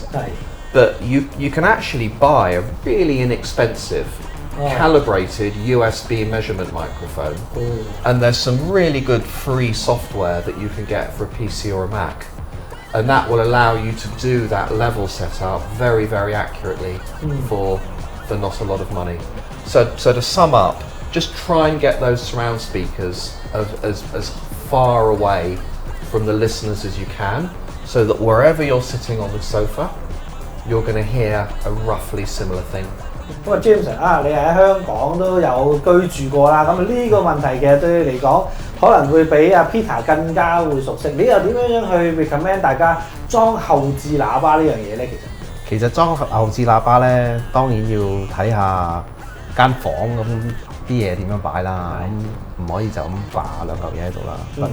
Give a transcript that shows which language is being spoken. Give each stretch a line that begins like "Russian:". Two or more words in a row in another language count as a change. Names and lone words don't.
English: But you can actually buy a really inexpensive calibrated USB measurement microphone, and there's some really good free software that you can get for a PC or a Mac, and that will allow you to do that level setup very, very accurately for not a lot of money. So to sum up, just try and get those surround speakers as far away from the listeners as you can, so that wherever you're sitting on the sofa, you're going to hear a roughly similar thing.
Cantonese: 咁啊 James 啊，你喺香港都有居住過啦，咁呢個問題其實對你嚟講，可能會比阿 Peter 更加會熟悉。你又點樣去 recommend 大家裝後置喇叭呢樣嘢咧？其實裝後置喇叭咧，當然要睇下間房咁啲嘢點樣擺啦，咁唔可以就咁掛兩嚿嘢喺度啦。